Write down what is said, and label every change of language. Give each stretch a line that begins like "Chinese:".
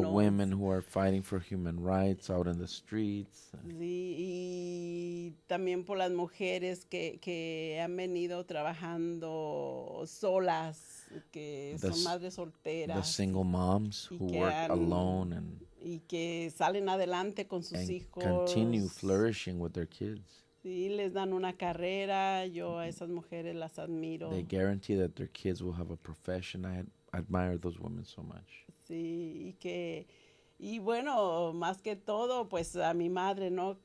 English: The women who are fighting for human rights out in the streets.
Spanish: Sí, y también por las mujeres que han venido trabajando solas, que son madres solteras.
English: The single moms who work alone
Spanish: y que salen adelante con sus hijos.
English: Continue flourishing with their kids.
Spanish: Sí, les dan una carrera. Yo a esas mujeres las admiro.
English: They guarantee that their kids will have a profession. I admire those women so much.
Spanish: Sí, y bueno, más que todo, pues a mi madre, ¿no?